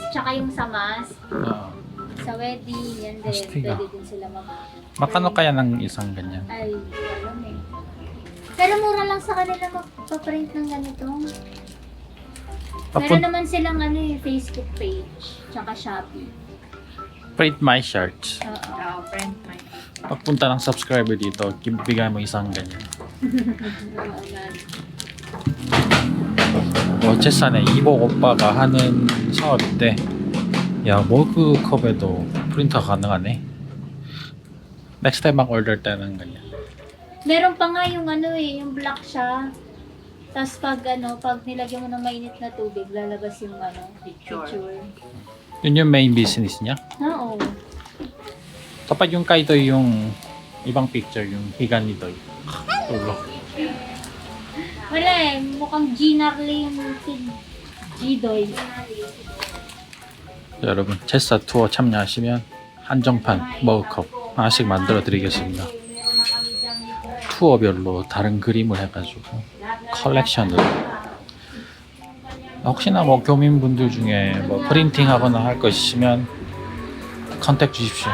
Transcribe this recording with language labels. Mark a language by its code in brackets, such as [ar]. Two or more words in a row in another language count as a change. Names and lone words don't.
[tl] Tsaka yung sa mask. Sa wedding. Yan din. Astiga. Pwede din sila mag... Makano kaya ng isang ganyan? Ay, alam eh. Pero mura lang sa kanila magpa-print ng ganito. Meron naman silang ano eh, Facebook page. Tsaka Shopee. [en] Print my shirts. [tl] Oo. [en] Friend my. [tl] Pagpunta ng subscriber dito, bigay mo isang ganyan. [ko] 제사네 이복 오빠가 하는 사업인데, 야 머그컵에도 프린터 가능하네. [en] Next time [tl] mag order tayo ng ganyan. Meron pa nga yung ano eh, yung black siya. Tapos pag nilagyan mo ng mainit na tubig, lalabas yung picture. Yun yung main business niya. Oo. Kapag yung kay Doy yung ibang picture, yung higa ni Doy. Ulo. Wala eh, mukhang Ginarly yung G-Doy. [ko] 여러분 제사 투어 참여하시면 한정판 머그컵 하나씩 만들어 드리겠습니다. 투어별로 다른 그림을 해가지고 컬렉션으로. 혹시나 뭐 교민분들 중에 뭐 프린팅 하거나 할 거 있으시면 컨택 주십시오.